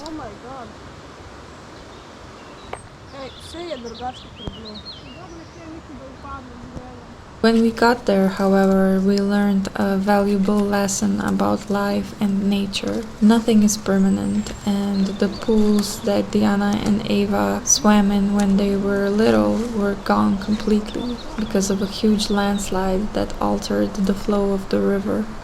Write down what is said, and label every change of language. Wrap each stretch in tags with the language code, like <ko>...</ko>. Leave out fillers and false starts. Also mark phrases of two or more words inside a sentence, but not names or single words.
<en>Oh my god.</en> <sl>Ej, vse je drugače kot bilo. Dobro, če nekaj bo upadlo z grelom.</sl> <en>When we got there, however, we learned a valuable lesson about life and nature. Nothing is permanent, and the pools that Diana and Ava swam in when they were little were gone completely because of a huge landslide that altered the flow of the river.</en>